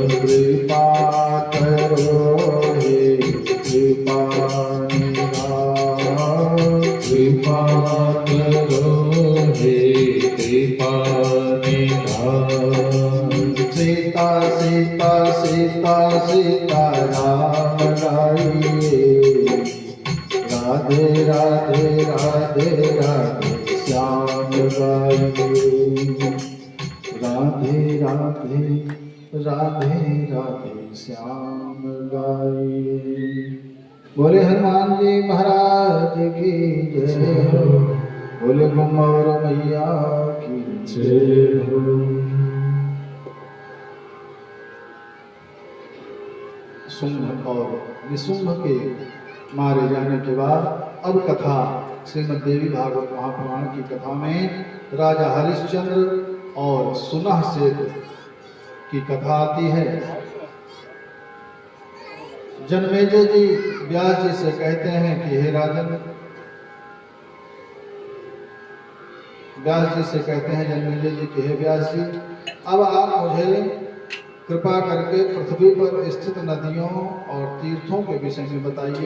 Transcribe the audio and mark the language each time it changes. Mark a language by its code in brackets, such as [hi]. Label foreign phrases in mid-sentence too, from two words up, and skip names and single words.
[hi] कृपा करो हे कृपा निधान, कृपा करो हे कृपा निधान। सीता सीता सीता सीता राम गाइए। राधे राधे राधे राधे श्याम गाइए। राधे राधे राधे राधे श्याम गाइए। बोले हनुमान जी महाराज की जय हो, बोले गुम्मवर मैया की जय हो। शुंभ और निशुंभ के मारे जाने के बाद अब कथा श्रीमद् देवी भागवत महापुराण की कथा में राजा हरिश्चंद्र और सुनह सेठ की कथा आती है। जनमेजय जी व्यास जी से कहते हैं कि हे राजन, व्यास जी से कहते हैं जनमेजय जी कि हे व्यास जी, अब आप मुझे कृपा करके पृथ्वी पर स्थित नदियों और तीर्थों के विषय में बताइए।